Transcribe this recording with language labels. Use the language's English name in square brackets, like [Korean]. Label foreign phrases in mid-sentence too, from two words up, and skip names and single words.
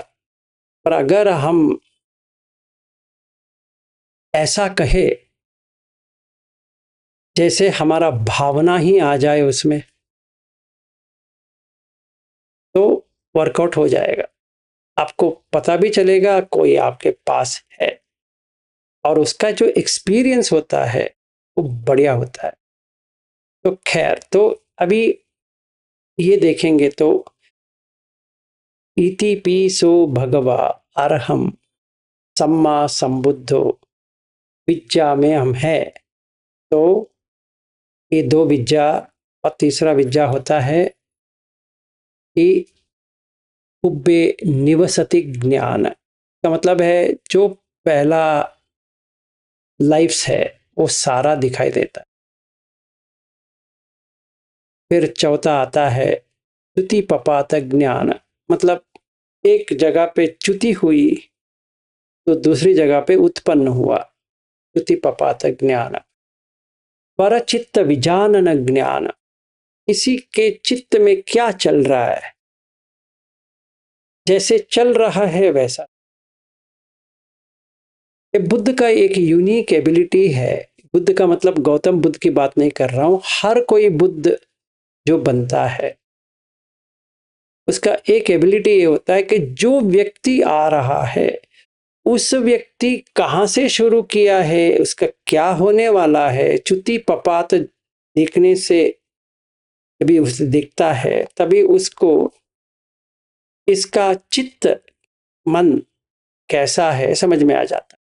[Hindi] पर अगर हम ऐसा कहे जैसे हमारा भावना ही आ जाए उसमें, तो वर्कआउट हो जाएगा। आपको पता भी चलेगा कोई आपके पास है, और उसका जो एक्सपीरियंस होता है वो बढ़िया होता है। तो खैर, तो अभी ये देखेंगे तो [Pali] इति पीसो भगवा अरहम सम्मा संबुद्धो, [Hindi] विद्या में हम है। तो ये 2 विद्या, और तीसरा विद्या होता है कि [Pali] उब्बे निवसति ज्ञान, [Hindi] का मतलब है जो पहला लाइफ्स है वो सारा दिखाई देता है। फिर चौथा आता है [Pali] च्युति पपात ज्ञान, [Hindi] मतलब एक जगह पे च्युति हुई तो दूसरी जगह पे उत्पन्न हुआ, [Pali] च्युति पपात ज्ञान। परचित्त विजानन ज्ञान, [Hindi] किसी के चित्त में क्या चल रहा है, जैसे चल रहा है वैसा। ये बुद्ध का एक [English] unique ability [Hindi] है। बुद्ध का मतलब गौतम बुद्ध की बात नहीं कर रहा हूं, हर कोई बुद्ध जो बनता है उसका एक एबिलिटी ये होता है कि जो व्यक्ति आ रहा है उस व्यक्ति कहाँ से शुरू किया है, उसका क्या होने वाला है, [Pali] च्युति पपात [Hindi] देखने से जब उसे दिखता है तभी उसको इसका चित्त मन कैसा है समझ में आ जाता है।